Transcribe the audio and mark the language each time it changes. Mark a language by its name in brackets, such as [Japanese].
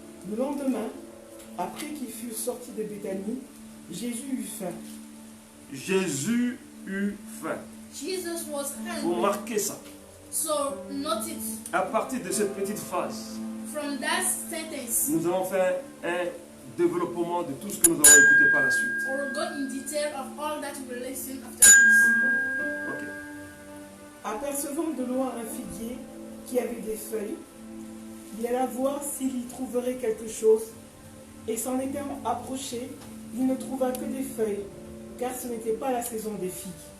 [French] Le lendemain, après qu'ils furent sortis de Béthanie, Jésus eut faim. Jésus eut faim. [English] Jesus was [French] Vous [English] hungry. [French] marquez ça. [English] So notice [French] À partir de cette petite phrase, [English] from that sentence, [French] nous allons faire un développement de tout ce que nous allons écouter par la suite. [English] we'll go in detail of all that we will listen after this. Ok. [French] Apercevant de loin un figuier qui avait des feuilles, il alla voir s'il y trouverait quelque chose, et s'en étant approché, il ne trouva que des feuilles, car ce n'était pas la saison des figues.